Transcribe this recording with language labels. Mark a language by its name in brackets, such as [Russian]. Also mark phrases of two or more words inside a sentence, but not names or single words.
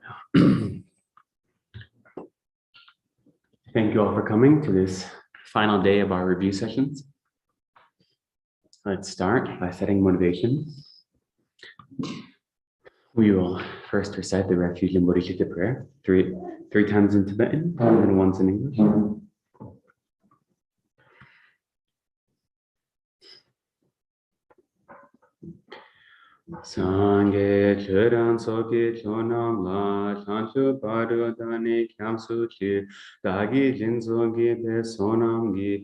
[English] Thank you all for coming to this final day of our review sessions. Let's start by setting motivation. We will first recite the Refuge and Bodhicitta prayer, three times in Tibetan and then once in English. [Tibetan] སངས་རྒྱས་ཆོས་དང་ཚོགས་ཀྱི་མཆོག་རྣམས་ལ་བྱང་ཆུབ་བར་དུ་བདག་ནི་སྐྱབས་སུ་མཆི་བདག་གིས་སྦྱིན་སོགས་པའི་བསོད་ནམས་ཀྱིས